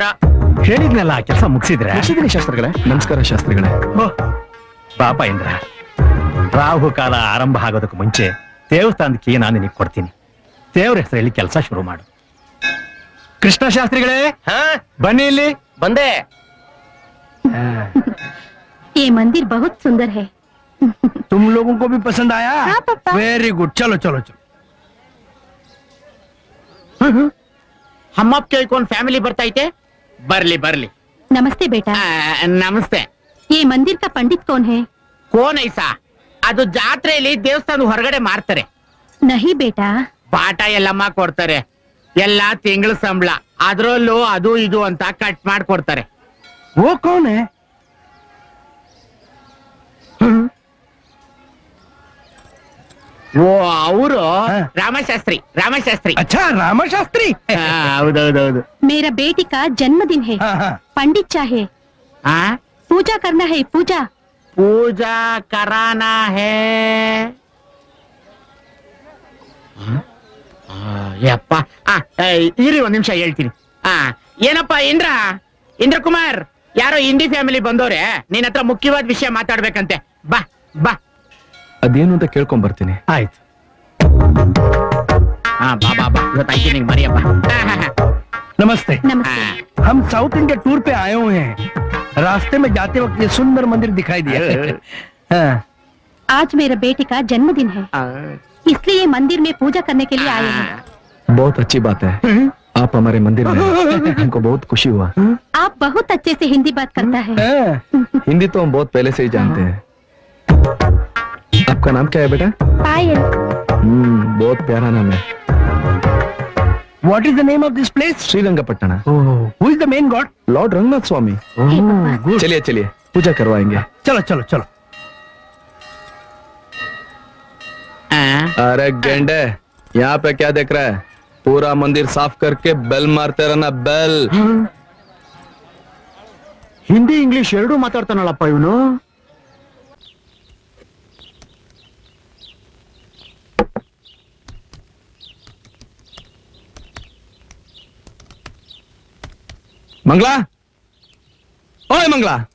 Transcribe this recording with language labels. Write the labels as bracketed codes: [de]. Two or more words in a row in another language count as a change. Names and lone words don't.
[kn] ಹೇಳಿದ್ನಲ್ಲ, ಕೆಲಸ ಮುಗಿಸಿದ್ರೆ. ಶಾಸ್ತ್ರಿಗಳೇ. ನಮಸ್ಕಾರ ಶಾಸ್ತ್ರಿಗಳೇ. ಪಾಪ ಇಂದ್ರ, ರಾಹು ಕಾಲ ಆರಂಭ ಆಗೋದಕ್ಕೆ ಮುಂಚೆ ದೇವಸ್ಥಾನಕ್ಕೆ ನಾನು ನಿನಗೆ ಕೊಡ್ತೀನಿ. ದೇವ್ರ ಹೆಸರಲ್ಲಿ ಕೆಲಸ ಶುರು ಮಾಡು. ಕೃಷ್ಣ ಶಾಸ್ತ್ರಿಗಳೇ, ಬನ್ನಿ ಇಲ್ಲಿ. ಬಂದೆ. [hi] ये मंदिर बहुत सुंदर है. तुम लोगों को भी पसंद आया? हाँ पापा. [en] very good, [hi] चलो चलो चलो. हम आपके कौन फैमिली [kn] ಬರ್ತಾ ಐತೆ? ಬರ್ಲಿ ಬರ್ಲಿ. [hi] नमस्ते बेटा. [kn] ನಮಸ್ತೆ. [hi] ये मंदिर का पंडित कौन है? कौन ऐसा? [kn] ಅದು ಜಾತ್ರೆಯಲ್ಲಿ ದೇವಸ್ಥಾನದ ಹೊರಗಡೆ ಮಾರ್ತಾರೆ. [hi] नहीं बेटा. [kn] ಪಾಠ ಎಲ್ಲಮ್ಮ ಕೊಡ್ತಾರೆ. ಎಲ್ಲ ತಿಂಗಳ ಸಂಬಳ, ಅದ್ರಲ್ಲೂ ಅದು ಇದು ಅಂತ ಕಟ್ ಮಾಡ್ಕೊಡ್ತಾರೆ. [hi] वो कौन है? [kn] ಓ ಅವರು ರಾಮಶಾಸ್ತ್ರಿ. ರಾಮಶಾಸ್ತ್ರಿ. [hi] अच्छा रामशास्त्री. [kn] ಹೌದೌದೌದು. [hi] मेरा बेटी का जन्मदिन है. पंडित चाहे पूजा करना है. पूजा पूजा कराना है. [kn] ಯಪ್ಪ, ಇರಿ ಒಂದ್ ನಿಮಿಷ ಹೇಳ್ತೀನಿ. ಏನಪ್ಪ ಇಂದ್ರ ಕುಮಾರ್, ಯಾರೋ ಹಿಂದಿ ಫ್ಯಾಮಿಲಿ ಬಂದವ್ರೆ, ನಿನ್ ಹತ್ರ ಮುಖ್ಯವಾದ ವಿಷಯ ಮಾತಾಡ್ಬೇಕಂತೆ. ಬಾ ಬಾ. ಅದೇನು ಅಂತ ಕೇಳ್ಕೊಂಡ್ ಬರ್ತೀನಿ. ಆಯ್ತು. ಬಾ ಬಾ ಬಾ, ಇವತ್ತಾಯ್ತು ನಿಂಗೆ ಮರಿಯಪ್ಪ. [hi] नमस्ते. नमस्ते. हम साउथ इंडिया टूर पे आए हुए हैं. रास्ते में जाते वक्त ये सुंदर मंदिर दिखाई दिया. आज मेरे बेटे का जन्मदिन है, इसलिए मंदिर में पूजा करने के लिए आए हैं. बहुत अच्छी बात है, आप हमारे मंदिर में हमको बहुत खुशी हुआ. आप बहुत अच्छे से हिंदी बात करता है. हिंदी तो हम बहुत पहले से ही जानते हैं. आपका नाम क्या है बेटा? पायल. बहुत प्यारा नाम है. [en] What is the name of this place? [hi] श्रीरंगपट्टनम. [en] Who is the main god? [hi] लॉर्ड रंगनाथ स्वामी. चलिए चलिए पूजा करवाएंगे. चलो चलो चलो. अरे गेंडे, यहाँ पे क्या देख रहा है? पूरा मंदिर साफ करके बेल मारते रहना, बेल. [kn] ಹಿಂದಿ ಇಂಗ್ಲಿಷ್ ಎರಡೂ ಮಾತಾಡ್ತಾನಲ್ಲಪ್ಪ ಇವನು. ಮಂಗ್ಲಾ, ಓಯ್ ಮಂಗ್ಲಾ.